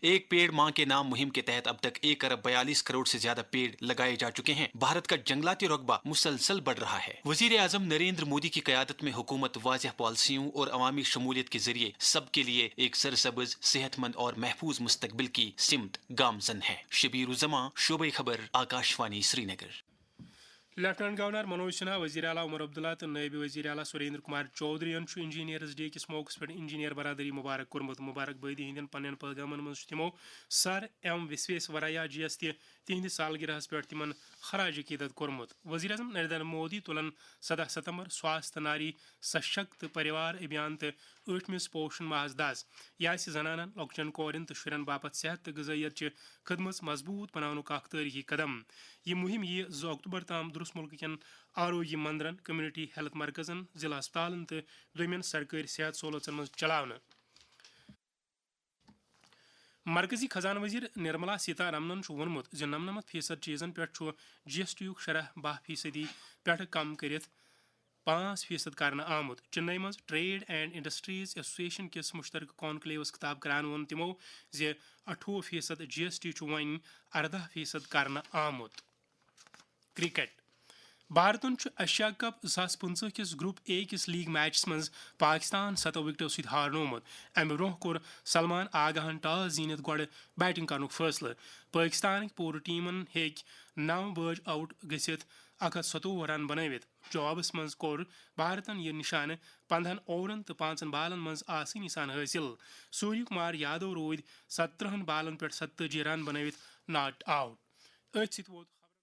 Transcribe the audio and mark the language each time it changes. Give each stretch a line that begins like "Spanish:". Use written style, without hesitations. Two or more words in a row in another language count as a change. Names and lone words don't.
Urdu: ایک پیڑ ماں کے نام مہم کے تحت اب تک 1 ارب 42 کروڑ سے زیادہ پیڑ لگائے جا چکے ہیں۔ بھارت کا جنگلاتی رقبہ مسلسل بڑھ رہا ہے۔ وزیر اعظم نریندر مودی کی قیادت میں حکومت واضح پالیسیوں اور عوامی شمولیت کے ذریعے سب کے لیے ایک سرسبز، صحت مند اور محفوظ مستقبل کی سمت گامزن ہے۔ شبیر الزماں، شعبہ خبر، آکاشوانی، سری نگر۔
Kashmiri: لیفٹنٹ گورنر منوج سنہا، وزیر اعلیٰ عمر عبداللہ تو نائب وزیر اعلیٰ سریندر کمار چودھری انجینئرز ڈے کس موقع پہ انجینئر برادری مبارک کورمت۔ مبارک بادی ہند پنن پیغامن مز تمو سر ایم وسویسوریا جی یس تہند سالگرہس پہ تمن خراج عقیدت کورمت۔ وزیر اعظم نریندر مودی تلن 17 ستمبر سواستھ ناری سشکت پریوار ابھیان تو 8مس پوشن ماہس دس یہ زنانن، لۄکچن کورین تو شرین باپت صحت تو غذائیت چہ خدمت مضبوط بناونک اخ تاریخی قدم۔ یہ مہم یہ 2 اکتوبر تام درس ملک کین آروگیہ مندرن،
English: community health
Kashmiri: مرکزن، ضلع ہسپتالن تو دویمین سرکاری صحت سہولتن مز چلاونہ۔ مرکزی خزانہ وزیر نرملا سیتارمنن وونمت ز 99% چیزن پہ جی ایس ٹی یک شرح 10% پہ کم کرت 5% کرنا آمت۔ چنئی مز ٹریڈ اینڈ انڈسٹریز ایسوسیشن کس مشترکہ کانکلیوس خطاب کران وون تمو ز 28% جی ایس ٹی ون 18% کرنا آمت۔ کرکٹ بھارتن ایشیا کپ 2015 کس گروپ اے کس لیگ میچس مز پاکستان 7 وکٹو ست ہارنومت۔ امہ برہ کور سلمان آگاہن ٹاس زینت گوڑ بیٹنگ کرنک فیصلہ۔ پاکستانک پورٕ ٹیمن ہیکۍ 9 بج آؤٹ گژھتھ 127 رن بنٲوتھ۔ جوابس مز کور بھارتن یہ نشانہ 15 اوورن تو 5 بالن مز آسانی سان حاصل۔ سوریہ کمار یادو رود 17 بالن پہ 47 رن بنٲوتھ
English: not out.
Kashmiri: أتھۍ سۭتۍ ووت